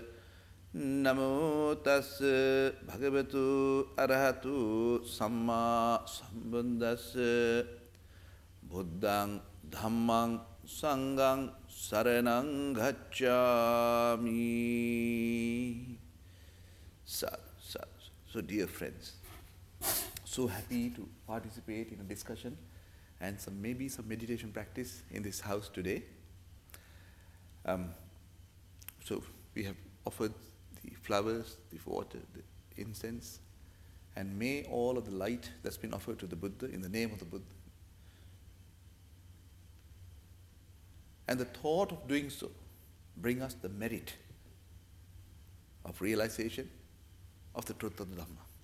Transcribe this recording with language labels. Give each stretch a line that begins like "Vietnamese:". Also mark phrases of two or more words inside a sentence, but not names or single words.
Pali: Namo tassa bhagavatu arahatu samma sambuddhassa. Buddhang dhammang sanghang saranang gacchami.
English: So dear friends, so happy to participate in a discussion and maybe some meditation practice in this house today. So we have offered the flowers, the water, the incense, and may all of the light that's been offered to the Buddha in the name of the Buddha, and the thought of doing so bring us the merit of realization of the truth of the Dhamma.